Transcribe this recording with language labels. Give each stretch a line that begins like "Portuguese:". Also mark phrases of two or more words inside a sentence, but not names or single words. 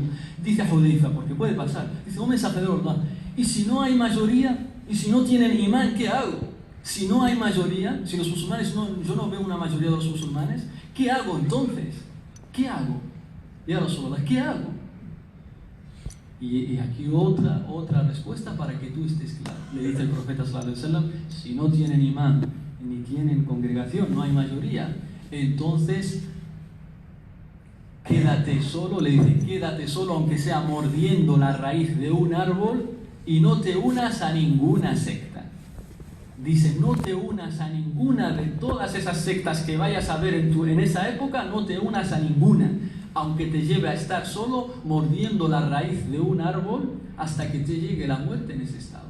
Spanish: Dice Hudayfa, porque puede pasar. Dice, un mensajero de Allah, y si no hay mayoría, y si no tienen imán, ¿qué hago? Si no hay mayoría, si los musulmanes yo no veo una mayoría de los musulmanes, ¿qué hago entonces? ¿Qué hago?
Arabic: يا رسول الله,
Spanish: ¿qué hago? Y aquí otra respuesta para que tú estés claro. Le dice el profeta
Arabic: صلى الله عليه وسلم,
Spanish: si no tienen imán ni tienen congregación, no hay mayoría, entonces quédate solo, le dice, quédate solo aunque sea mordiendo la raíz de un árbol y no te unas a ninguna secta. Dice, no te unas a ninguna de todas esas sectas que vayas a ver en esa época, no te unas a ninguna, aunque te lleve a estar solo mordiendo la raíz de un árbol hasta que te llegue la muerte en ese estado.